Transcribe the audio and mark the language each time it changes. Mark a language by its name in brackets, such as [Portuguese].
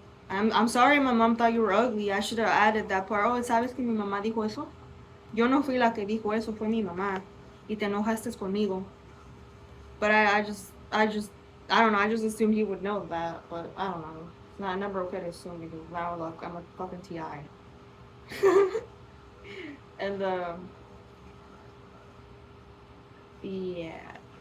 [English] I'm sorry my mom thought you were ugly. I should have added that part. [Spanish] Oh, ¿sabes que mi mamá dijo eso? Yo no fui la que dijo eso, fue mi mamá. Y te enojaste conmigo. [English] But I don't know, I just assumed he would know that, but I don't know. It's not never okay to assume, because now look, I'm a fucking TI. And yeah.